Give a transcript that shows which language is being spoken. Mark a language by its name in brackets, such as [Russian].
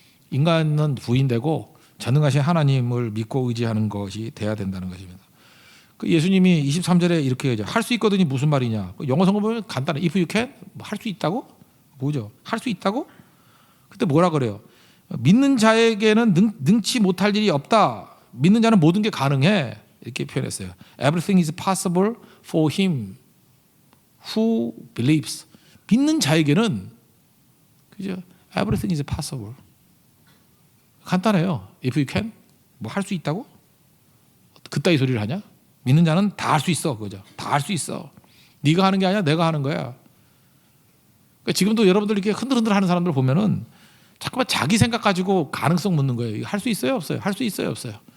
[Korean] 인간은 부인되고 전능하신 하나님을 믿고 의지하는 것이 돼야 된다는 것입니다. 예수님이 23절에 이렇게 얘기하죠. 할 수 있거든이 무슨 말이냐. 영어 성경 보면 간단해. [English] If you can, [Korean] 할 수 있다고? 뭐죠? 할 수 있다고? 그때 뭐라 그래요? 믿는 자에게는 능치 못할 일이 없다. 믿는 자는 모든 게 가능해. 이렇게 표현했어요. [English] Everything is possible for him who believes. [Korean] 믿는 자에게는, 그죠? [English] Everything is possible. [Korean] 간단해요. [English] If you can, [Korean] 뭐 할 수 있다고? 그따위 소리를 하냐? 믿는 자는 다 할 수 있어, 그죠? 다 할 수 있어. 네가 하는 게 아니라 내가 하는 거야. 그러니까 지금도 여러분들 이렇게 흔들흔들 하는 사람들 보면은 자꾸만 자기 생각 가지고 가능성 묻는 거예요. 할 수 있어요, 없어요? 할 수 있어요, 없어요?